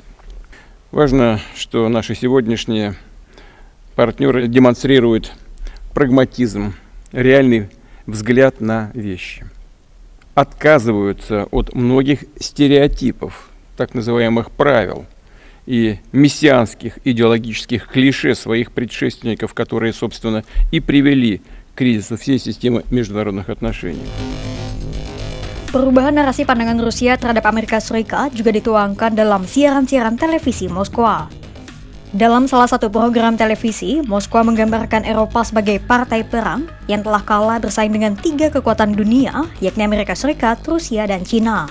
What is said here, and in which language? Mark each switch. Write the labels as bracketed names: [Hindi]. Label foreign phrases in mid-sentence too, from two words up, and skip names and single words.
[Russian] Важно, что наши сегодняшние партнеры демонстрируют прагматизм, реальный взгляд на вещи. Отказываются от многих стереотипов, так называемых правил и мессианских идеологических клише своих предшественников, которые, собственно, и привели к кризису всей системы международных отношений. [Indonesian] Perubahan narasi pandangan Rusia terhadap Amerika Serikat juga dituangkan dalam siaran-siaran televisi Moskwa. Dalam salah satu program televisi, Moskwa menggambarkan Eropa sebagai partai perang yang telah kalah bersaing dengan tiga kekuatan dunia, yakni Amerika Serikat, Rusia, dan Cina.